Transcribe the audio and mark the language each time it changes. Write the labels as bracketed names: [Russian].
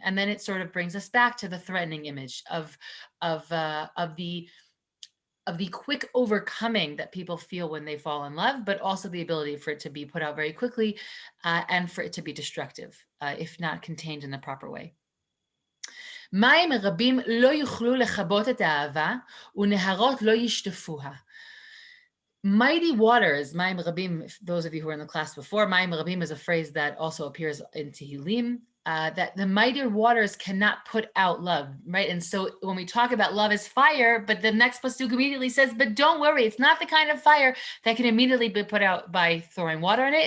[English] And then it sort of brings us back to the threatening image of the quick overcoming that people feel when they fall in love, but also the ability for it to be put out very quickly and for it to be destructive if not contained in the proper way. [Hebrew] מים רבים לא יוכלו לכבות את האהבה, ונהרות לא ישטפוה. [English] Mighty waters, [Hebrew] מים רבים, [English] those of you who were in the class before, מים רבים is a phrase that also appears in Tehillim, that the mightier waters cannot put out love, right? And so when we talk about love as fire, but the next pasuk immediately says, but don't worry, it's not the kind of fire that can immediately be put out by throwing water in it.